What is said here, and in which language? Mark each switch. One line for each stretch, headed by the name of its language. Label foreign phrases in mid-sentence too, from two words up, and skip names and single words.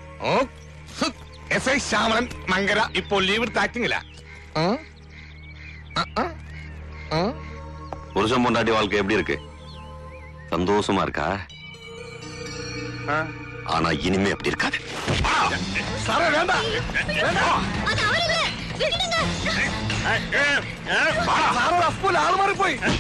Malayalam: SI ശ്യാമളൻ മങ്കര ഇപ്പോൾ ലീവ് എടുത്ത് ആക്ടിങ്ങില്ല.
Tamil: புருஷன் பொண்டாட்டி வாழ்க்கை எப்படி இருக்கு? சந்தோஷமா இருக்கா? ஆனா இனிமே அப்படி இருக்காது.
Malayalam: സാറേ വേണ്ട, സാറോട് അപ്പോലെ ആള് മാറിപ്പോയി.